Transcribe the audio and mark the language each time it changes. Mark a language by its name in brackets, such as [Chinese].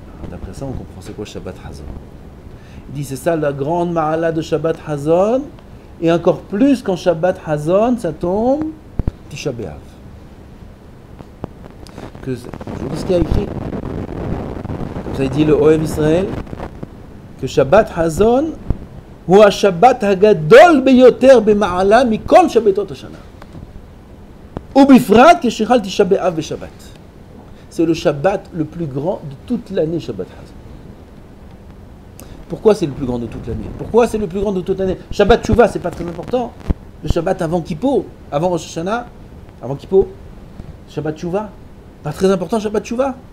[French] D'après ça, on comprend c'est quoi Shabbat Hazon. Il dit c'est ça la grande ma'ala de Shabbat Hazon, et encore plus quand Shabbat Hazon, ça tombe Tisha B'Av. Je vous dis ce qu'il y a écrit. Comme ça, il dit le Ohev Israël que Shabbat Hazon [Hebrew] הוא השבת הגדול ביותר במעלה מכל שבתות השנה. ובפרט כשחל תשעה באב בשבת. [French] C'est le Shabbat le plus grand de toute l'année, Shabbat Hazon. Pourquoi c'est le plus grand de toute l'année? Pourquoi c'est le plus grand de toute l'année? Shabbat Tchouva, c'est pas très important. Le Shabbat avant Kippour, avant Rosh Hashanah, avant Kippour, Shabbat Tchouva, pas très important Shabbat Tchouva.